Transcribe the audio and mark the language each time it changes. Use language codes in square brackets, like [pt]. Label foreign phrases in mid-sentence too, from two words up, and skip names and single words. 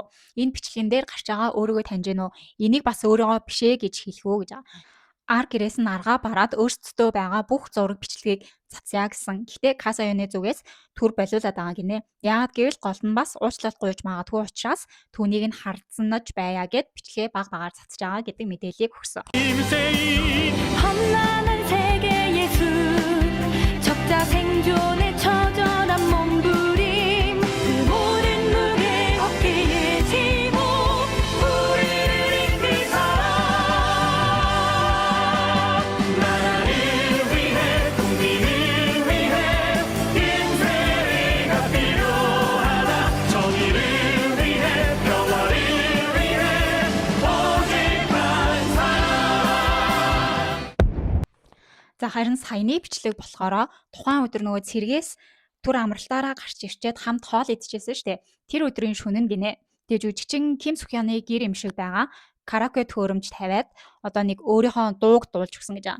[mn] Энэ бичлэгэн дээр гарч байгаа өөрийгөө таньж гэнэ үү? Энийг бас өөрийгөө бишээ гэж хэлэх үү гэж байгаа. Ар гэрээс нь аргаа бараад өөрсдөө байгаа бүх зураг бичлэгийг цацъя гэсэн. Гэхдээ Касоёны зүгээс төр болиулаад байгаа гинэ. Яагаад гэвэл гол нь бас уучлалт гуйж магадгүй учраас түүнийг нь хардсанаж байя гэд бичлэгээ баг багаар цацж байгаа гэдэг мэдээллийг өгсөн. [ko] 험난한 세계의 숲 적자 생존의 처절한 몸부림 그 모든 무게 어깨에 지고 우리를 이끌 사람 나라를 위해 국민을 위해 인생가 필요하다 정의를 위해 평화를 위해 오직 한 사람 [mn] За харин саяны бичлэг болохоор тухайн өдөр нөгөө цэргээс түр амралтаараа гарч ирчээд хамт хоол идчихсэн штэ. Тэр өдрийн шөнө нь гинэ. Тэгээ жүжигчин Ким Сөхёны гэр юм шиг байгаа. Караоке төхөөрөмж тавиад одоо нэг өөрийнхөө дууг дуулж өгсөн гэж байгаа.